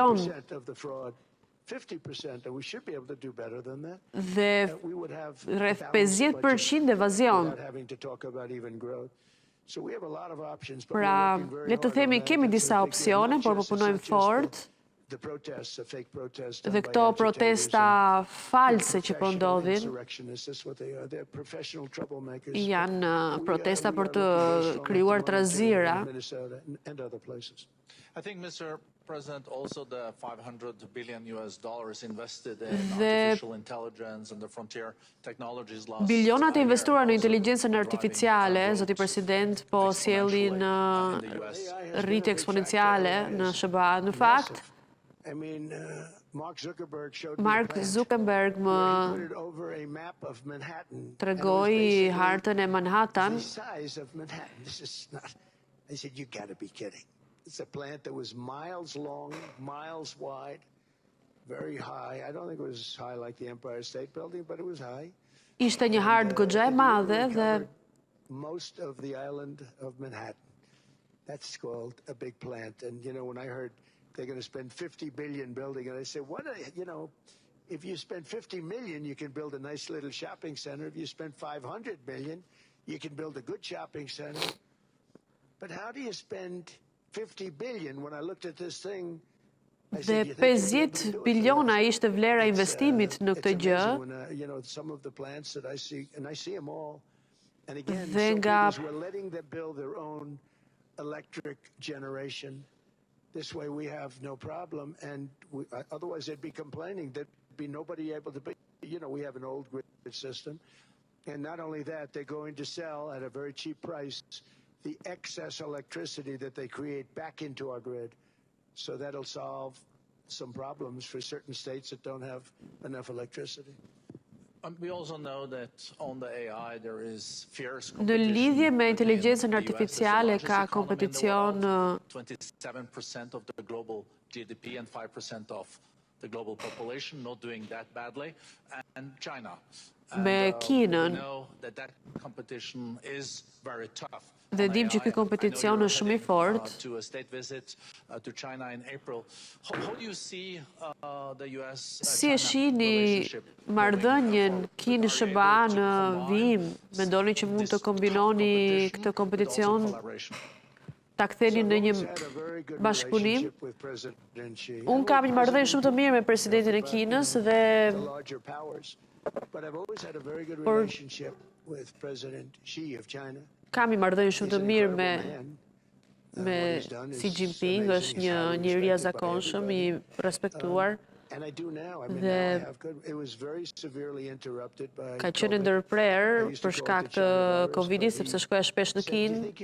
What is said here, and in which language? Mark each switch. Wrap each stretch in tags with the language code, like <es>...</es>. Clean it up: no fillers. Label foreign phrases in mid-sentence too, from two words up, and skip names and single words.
<sq>milion</sq> <en>50% and we should be able to do better than that.</en> <sq>dhe rreth 50% evazion. Pra, le të themi kemi disa opsione, por po punojmë fort. Dhe këto protesta false që po ndodhin janë protesta për të krijuar trazira.</sq> <en>I think, Mr. President, also the $500 billion invested in artificial intelligence and the frontier technologies last</en> <sq>Bilionat e investuar në inteligjencën artificiale, zoti president, po sjellin rritje eksponenciale në SHBA. Në fakt, Mark Zuckerberg më tregoi hartën e Manhattan.</sq> <en>It's a plant that was miles long, miles wide, very high. I don't think it was high like the Empire State Building, but it was high.</en> <sq>Ishte një hartë goxha e madhe dhe</sq> <en>most of the island of Manhattan. That's called a big plant. And you know, when I heard they're going to spend 50 billion building, and I said, what? If you spend 50 million, you can build a nice little shopping center. If you spend 500 million, you can build a good shopping center. But how do you spend 50 billion when I looked at this thing?</en> <sq>Dhe 50 biliona ishte vlera e investimit në këtë gjë. Dhe nga</sq> <en>This way we have no problem, and otherwise they'd be complaining. There'd be nobody able to be, we have an old grid system. And not only that, they're going to sell at a very cheap price the excess electricity that they create back into our grid. So that'll solve some problems for certain states that don't have enough electricity. We also know that on the AI there is fierce</en> <sq>Në</sq> <en>competition.</en> <sq>lidhje me inteligjencën artificiale ka kompeticion</sq> <en>27% of the global GDP and 5% of the global population, not doing that badly, and China.</en> <sq>me Kinën.</sq> <en>We know that competition is very tough.</en> <sq>Dhe dim që ky kompeticion është shumë I fortë.</sq> <en>To a state visit to China in April. How do you see the US</en> <sq>Si e shihni marrëdhënien Kinë-SHBA në vijim? Mendoni që mund të kombinoni këtë kompeticion, ta ktheni në një bashkëpunim? Unë kam një marrëdhënie shumë të mirë me presidentin e Kinës dhe kam një marrëdhënie shumë të mirë me Xi Jinping, është një njeri jashtëzakonshëm I respektuar dhe ka qenë ndërprer për shkak të Covidit sepse shkoja shpesh në Kinë.</sq>